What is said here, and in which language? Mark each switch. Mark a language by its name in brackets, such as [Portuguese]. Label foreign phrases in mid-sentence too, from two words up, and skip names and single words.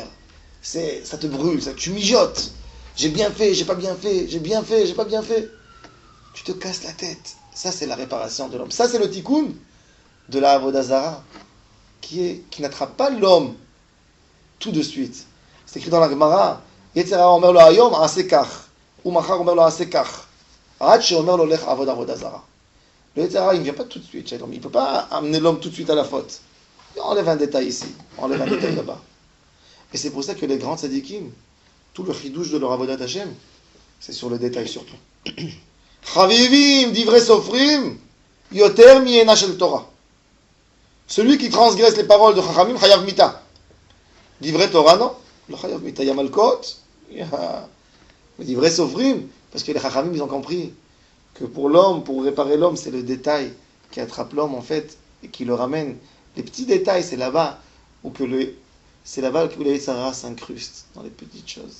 [French] Ça te brûle, tu mijotes. J'ai bien fait, j'ai pas bien fait, j'ai bien fait, j'ai pas bien fait. Tu te casses la tête. Ça, c'est la réparation de l'homme. Ça, c'est le tikkun de la [Hebrew] עבודה זרה [French] qui n'attrape pas l'homme tout de suite. C'est écrit dans la Gemara [Hebrew] יצרו אומר לו היום עשה כך ו מחר אומר לו עשה כך עד שאומר לו לך עבודה זרה. [French] Le Yetzirah, il ne vient pas tout de suite. Il ne peut pas amener l'homme tout de suite à la faute. Il enlève un détail ici, enlève un détail là-bas. Et c'est pour ça que les grands tzadikim, tout le chidouche de leur [Hebrew] עבודת השם, [French] c'est sur le détail surtout. [Hebrew] חביבים דברי סופרים יותר מיינה של תורה. [French] Celui qui transgresse les paroles de Chachamim, [Hebrew] חייב מיתה. דברי תורה, [French] non. Le [Hebrew] חייב מיתה, [French] il y a malkot, il y a Il dit vrai Sofrim, parce que les Chachamim, ils ont compris que pour l'homme, pour réparer l'homme, c'est le détail qui attrape l'homme, en fait, et qui le ramène. Les petits détails, c'est là-bas c'est là-bas où le [Hebrew] יצר הרע [French] s'incruste, dans les petites choses.